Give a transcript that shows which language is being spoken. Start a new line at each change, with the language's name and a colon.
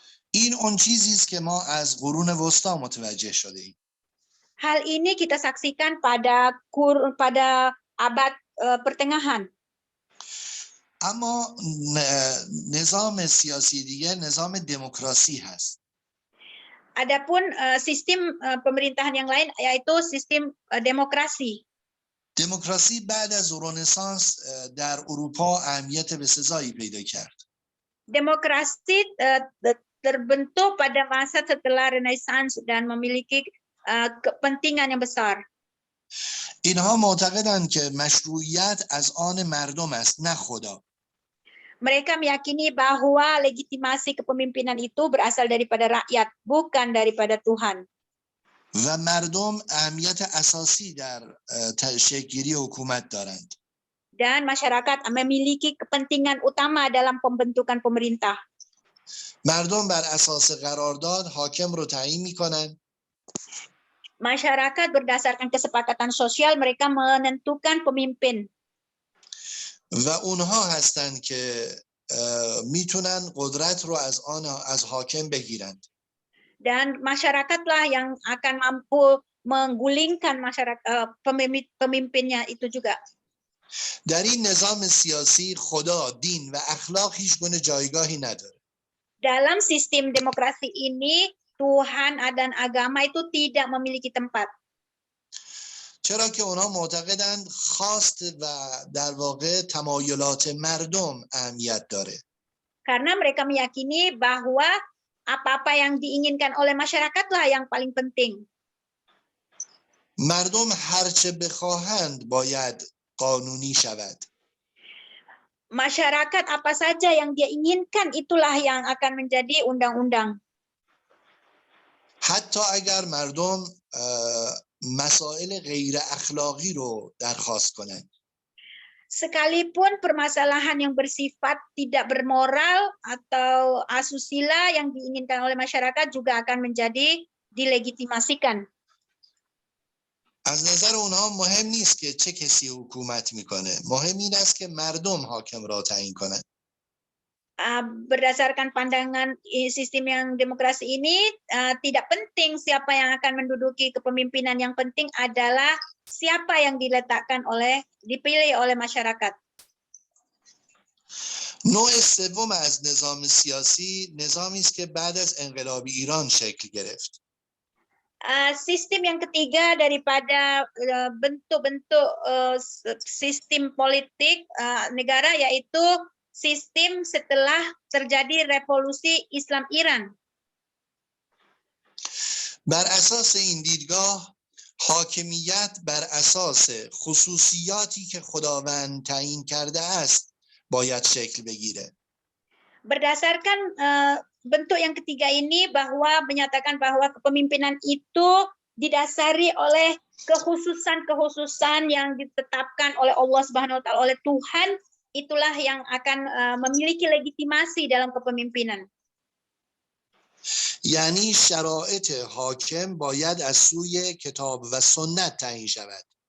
Persian: این اون چیزی است که ما از قرون وسطا متوجه شده ایم.
Indonesian: Hal ini kita saksikan pada abad pertengahan.
Persian: اما نظام سیاسی دیگه نظام دموکراسی هست.
Indonesian: Adapun sistem pemerintahan yang lain yaitu sistem demokrasi.
Persian: دموکراسی بعد از رنسانس در اروپا اهمیت بسزایی پیدا کرد.
Indonesian: Demokrasi terbentuk pada masa setelah Renaissance dan memiliki kepentingan yang besar.
Persian: اینها معتقدند که مشروعیت از آن مردم است نه خدا.
Indonesian: Mereka meyakini bahwa legitimasi kepemimpinan itu berasal daripada rakyat, bukan daripada Tuhan.
Persian: و مردم اهمیت اساسی در شکل‌گیری حکومت دارند.
Indonesian: Dan masyarakat memiliki kepentingan utama dalam pembentukan pemerintah.
Persian: مردم بر اساس قرارداد حاکم رو تعیین می‌کنند.
Indonesian: Masyarakat berdasarkan kesepakatan sosial mereka menentukan pemimpin.
Persian: و اونها هستند که میتونن قدرت رو از حاکم بگیرند.
Indonesian: Dan masyarakatlah yang akan mampu menggulingkan pemimpinnya itu juga.
Persian: در این نظام سیاسی خدا، دین و اخلاق هیچ گونه جایگاهی نداره.
Indonesian: Dalam sistem demokrasi ini Tuhan dan agama itu tidak memiliki tempat.
Persian: چرا که اونا معتقدند خواست و در واقع تمایلات مردم اهمیت داره.
Indonesian: Karena mereka meyakini bahwa apa-apa yang diinginkan oleh masyarakatlah yang paling penting.
Persian: مردم هرچه بخواهند باید قانونی شود.
Indonesian: Masyarakat apa saja yang dia inginkan itulah yang akan menjadi undang-undang.
Persian: حتی اگر مردم مسائل غیر اخلاقی رو درخواست کنند.
Indonesian: Sekalipun permasalahan yang bersifat tidak bermoral atau asusila yang diinginkan oleh masyarakat juga akan menjadi dilegitimasikan.
Persian: از نظر اونها مهم نیست که چه کسی حکومت میکنه. مهم این است که مردم حاکم را تعیین کنند.
Indonesian: Berdasarkan pandangan sistem yang demokrasi ini, tidak penting siapa yang akan menduduki kepemimpinan, yang penting adalah siapa yang dipilih oleh masyarakat.
Persian: نوع سوم از نظام سیاسی نظامی است که بعد از انقلاب ایران شکل گرفت.
Indonesian: Sistem yang ketiga daripada bentuk-bentuk sistem politik negara yaitu sistem setelah terjadi revolusi Islam Iran.
Persian: بر اساس این دیدگاه حاکمیت بر اساس خصوصیاتی که خداوند تعیین کرده است باید شکل بگیره.
Indonesian: Berdasarkan bentuk yang ketiga ini bahwa menyatakan bahwa kepemimpinan itu didasari oleh kekhususan-kekhususan yang ditetapkan oleh Allah Subhanahu wa taala, oleh Tuhan, itulah yang akan memiliki legitimasi dalam kepemimpinan.
Persian: یعنی شرایط حاکم باید از سوی کتاب و سنت تعیین شود.